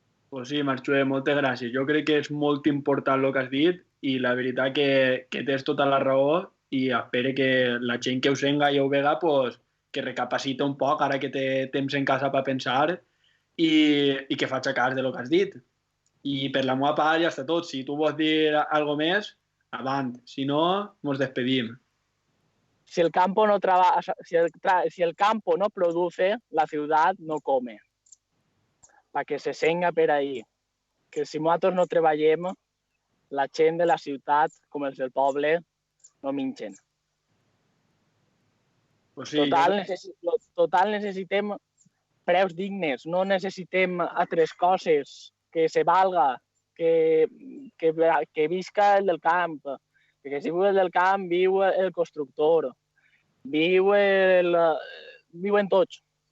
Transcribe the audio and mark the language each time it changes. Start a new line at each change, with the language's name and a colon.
Catalan: Pues sí, Marxué, moltes gràcies. Jo crec que és molt important el que has dit i la veritat que tens tota la raó i espero que la gent que ho senga i ho vega pues, que recapacita un poc ara que té temps en casa per pensar i que faci cas de lo que has dit. I per la meva part ja està tot. Si tu vols dir alguna més, avant. Si no, ens despedim.
Spanish: Si el campo no trabaja, si el campo no produce, la ciudad no come. Para que se senga per ahí.
Catalan: Que si nosaltres no treballem, la gent de la ciutat, com els del poble, no minxen. Pues sí, Total, necessitem preus dignes, no necessitem altres coses, que se valga, que visca el del camp, perquè si viu el del camp, viu el constructor, viuen tots.